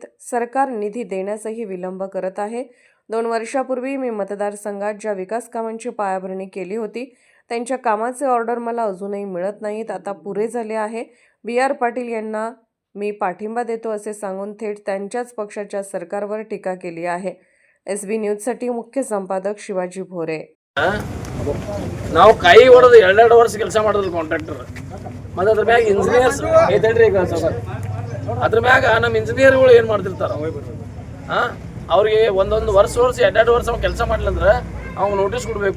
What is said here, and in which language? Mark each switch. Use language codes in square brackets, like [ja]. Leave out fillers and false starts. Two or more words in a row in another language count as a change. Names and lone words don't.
[mr] सरकार निधी देण्यासही विलंब करत आहे. 2 वर्षापूर्वी मी मतदारसंघात ज्या विकास कामांची पायाभरणी केली होती त्यांच्या कामाचे ऑर्डर मला अजूनही मिळत नाहीत. आता पुरे झाले आहे. BR पाटील यांना मी पाठिंबा देतो असे सांगून थेट त्यांच्याच पक्षाच्या सरकारवर टीका केली आहे. SB न्यूजसाठी मुख्य संपादक शिवाजी भोरे. [kn] ನಾವು ಕೈ ಹೊಡೆದು 2 ವರ್ಷ ಕೆಲಸ ಮಾಡೋದು ಕಾಂಟ್ರಾಕ್ಟರ್ ಮತ್ತು ಅದ್ರ ಮ್ಯಾಗ ಇಂಜಿನಿಯರ್ಸ್ ಐತಲ್ರಿ ಈಗ ಅದ್ರ ಮ್ಯಾಗ ನಮ್ಮ ಇಂಜಿನಿಯರ್ಗಳು ಏನು ಮಾಡ್ತಿರ್ತಾರ ಅವ್ರಿಗೆ ಒಂದೊಂದು ವರ್ಷ 2 ವರ್ಷ ಅವ್ನು ಕೆಲಸ ಮಾಡ್ಲಂದ್ರೆ ಅವ್ನು ನೋಟಿಸ್ ಕೊಡಬೇಕು.